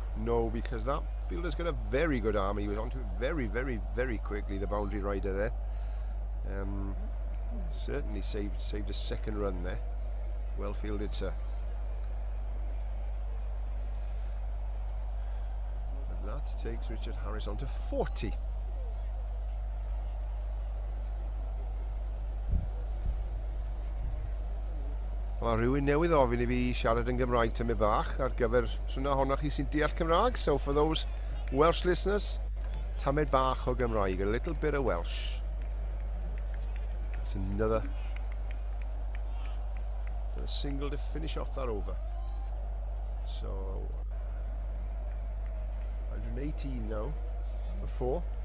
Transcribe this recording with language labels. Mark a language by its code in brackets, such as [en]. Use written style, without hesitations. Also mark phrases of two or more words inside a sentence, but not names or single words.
[en] No, because that fielder's got a very good arm. He was onto it very, very, very quickly, the boundary rider there. Certainly saved a second run there. Well fielded, sir. And that takes Richard Harris on to 40. [cy] Mae rhywun newydd ofyn I fi siarad yn Gymraeg tymu bach ar gyfer rhywna honnoch chi sy'n deall Cymraeg. [en] So for those Welsh listeners, [cy] tamed bach o Gymraeg, [en] a little bit of Welsh. That's another single to finish off that over. So 118 now for 4.